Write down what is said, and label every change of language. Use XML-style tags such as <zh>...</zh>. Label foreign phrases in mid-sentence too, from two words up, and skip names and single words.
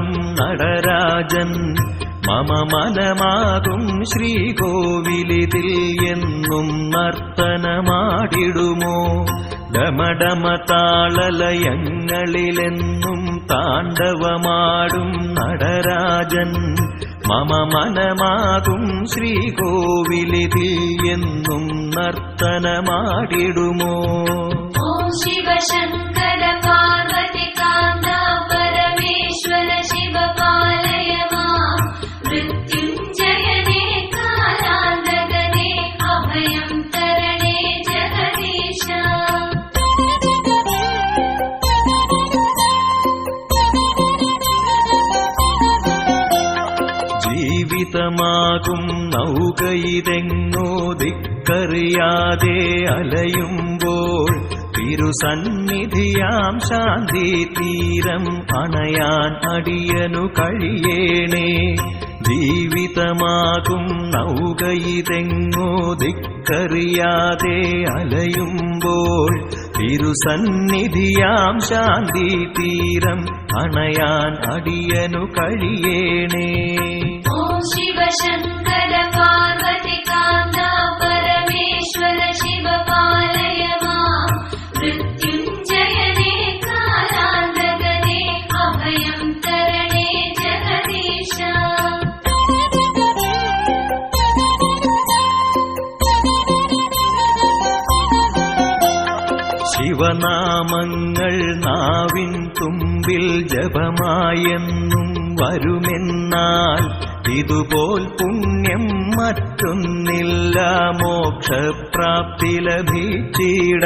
<ml>നടരാജൻ മമ മനമാകും ശ്രീകോവിലിതിൽ എന്നും നർത്തനമാടിടുമോ। ഡമഡമതാളലയങ്ങളിലെന്നും താണ്ഡവമാടും നടരാജൻ മമ മനമാകും ശ്രീകോവിലിതിൽ എന്നും നർത്തനമാടിടുമോ।</ml> <sa>ॐ शिवशङ्कर पार्वतीकान्त परमेश्वर शिव पालय मां मृत्युञ्जयने कालान्तकने अभयं तरणे जगदीश।</sa> <ml>ജീവിതമാകും നൗകയിതെങ്ങോ ദിക്കറിയാതെ അലയുമ്പോൾ തിരുസന്നിധിയാം ശാന്തി തീരം അണയാൻ അടിയനു കഴിയേണേ। ജീവിതമാകും നൗകയിതെങ്ങോ ദിക്കറിയാതെ അലയുമ്പോൾ തിരുസന്നിധിയാം ശാന്തി തീരം അണയാൻ അടിയനു കഴിയേണേ।</ml> <sa>ॐ शिवशङ्कर पार्वतीकान्त परमेश्वर शिव पालय मां मृत्युञ्जयने कालान्तकने अभयं तरणे जगदीश।</sa> <ml>ശിവനാമങ്ങൾ നാവിൻ തുമ്പിൽ ജപമായെന്നും വരുമെന്നാൽ ഇതുപോൽ പുണ്യം മറ്റൊന്നില്ല മോക്ഷപ്രാപ്തി ലഭിച്ചിടാൻ.</ml>